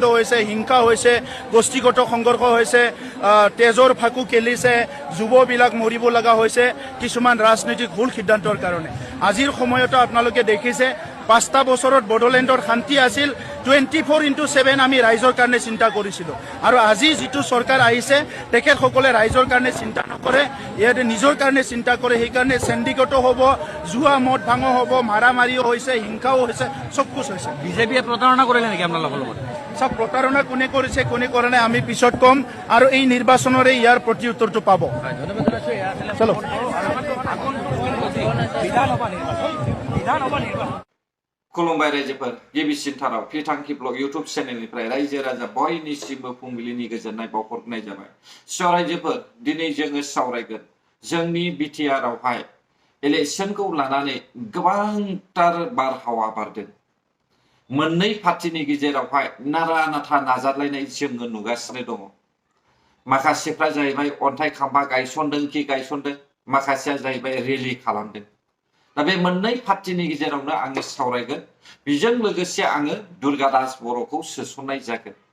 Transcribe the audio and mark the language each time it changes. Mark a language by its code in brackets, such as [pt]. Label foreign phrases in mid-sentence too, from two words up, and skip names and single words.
[as] হৈছে হিংসা হৈছে গোষ্ঠীগত সংঘৰ্ষ হৈছে তেজৰ ফাকু খেলিছে যুৱবিলাক মৰিব লগা হৈছে কিছুমান ৰাজনীতিক ভুল সিদ্ধান্তৰ কাৰণে আজিৰ সময়তো আপোনালোকে দেখিছে 5টা বছৰত বড়োলেণ্ডৰ শান্তি আছিল 24/7 আমি ৰাইজৰ কাৰণে চিন্তা কৰিছিলোঁ আৰু আজি যিটো চৰকাৰ আহিছে তেখেতসকলে ৰাইজৰ কাৰণে চিন্তা নকৰে ইয়াতে নিজৰ কাৰণে চিন্তা কৰে সেইকাৰণে সিন্ডিকেট হ'ব জুৱা মদ ভাঙ হ'ব মাৰামাৰিও হৈছে হিংসাও হৈছে [hi] सब कुछ [as] হৈছে বিজেপিয়ে প্ৰতাৰণা কৰিলে নেকি আপোনালোকৰ লগত সব প্ৰতাৰণা কোনে কৰিছে কোনে কৰা নাই আমি পিছত কম আৰু এই নিৰ্বাচনৰে ইয়াৰ প্ৰতি উত্তৰটো পাব চলো [brx] खुलुमबाय रायजोफोर गिबिसिनथाराव फिथांखि ब्लग इउटुब चेनेलनिफ्राय रायजो राजा बयनिसिमबो फुंबिलिनि गोजोननाय बावहरनाय जाबाय रायजोफोर दिनै जोङो सावरायगोन जोंनि बिटिआरआवहाय इलेक्शनखौ लानानै गोबांथार बारहावा बारदों मोननै पार्टिनि गेजेरावहाय नारा नाथा नाजालायनाय जोङो नुगासिनो दङ माखासेफ्रा जाहैबाय अन्थाइ खाम्फा गायसनदों कि गायसनदों माखासेया जाहैबाय रेलि खालामदों दा बे मोननै पार्टिनि गेजेरावनो आङो सावरायगोन बेजों लोगोसे आङो दुर्गादास बर'खौ सोसननाय जागोन